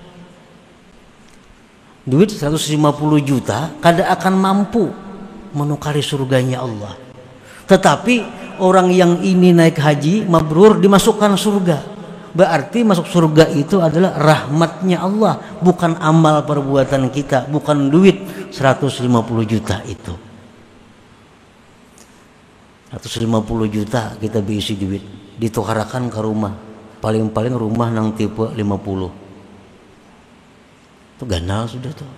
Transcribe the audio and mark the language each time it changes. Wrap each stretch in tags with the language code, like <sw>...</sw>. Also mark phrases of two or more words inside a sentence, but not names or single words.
<id>Duit 150 juta kada akan mampu menukari surganya Allah. Tetapi orang yang ini naik haji mabrur dimasukkan surga. Berarti masuk surga itu adalah rahmatnya Allah, bukan amal perbuatan kita, bukan duit 150 juta itu. 150 juta kita berisi duit, ditukarakan ke rumah. Paling-paling rumah nang tipe 50. Itu ganal sudah tuh.</id>